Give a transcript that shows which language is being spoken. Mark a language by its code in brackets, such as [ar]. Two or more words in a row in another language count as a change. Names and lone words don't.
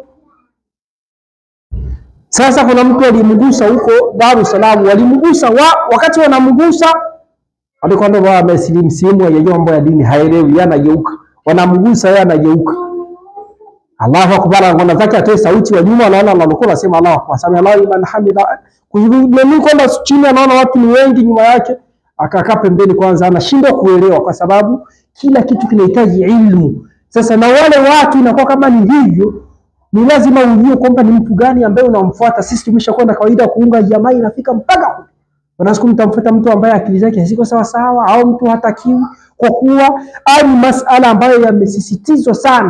[sw] Sasa kuna mtu alimgusa huko Dar es Salaam, walimgusa wakati wanamgusa alikuwa ndo amesilimu simu ya mambo ya dini, haelewi, yanageuka, wanamgusa yeye anageuka. [ar] الله أكبر, [sw] anaona zake atoe sauti, wa nyuma anaona anakuwa anasema [ar] الله أكبر، سمع الله لمن حمده, [sw] kujibuni kwenda chini, anaona watu ni wengi nyuma yake, akakaa pembeni kwanza, anashindwa kuelewa kwa sababu kila kitu kinahitaji ilmu. Sasa na wale watu inakuwa kama ni hivyo, ni lazima ujue kwamba ni mtu gani ambaye unamfuata. Sisi tumeshakwenda kawaida kuunga jamaa, inafika mpaka unasiku mtamfuata mtu ambaye akili zake haziko sawa sawa, au mtu hatakiwi, kwa kuwa ni masala ambayo yamesisitizwa sana.